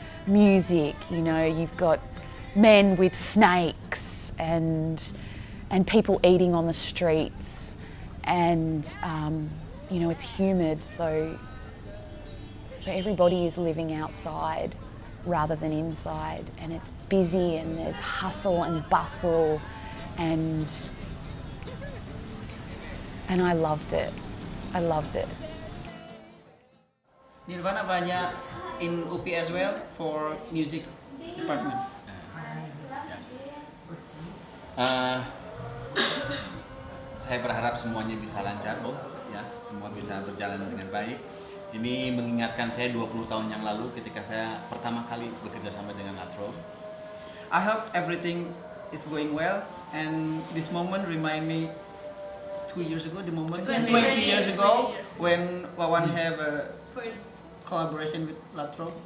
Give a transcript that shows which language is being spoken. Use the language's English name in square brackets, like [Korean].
[English] Music, you know, you've got men with snakes and people eating on the streets, and you know, it's humid, so everybody is living outside rather than inside, and it's busy and there's hustle and bustle, and I loved it. I loved it. Nirvana banyak in UP as well for music department. [Indonesian] Saya berharap semuanya bisa lancar, Bob, ya, semua bisa berjalan dengan baik. Ini mengingatkan saya 20 tahun yang lalu ketika saya pertama kali bekerja sama dengan Trobe. [English] I hope everything is going well, and this moment remind me 2 years ago, the moment 20 years ago when Wawan have a collaboration with Trobe.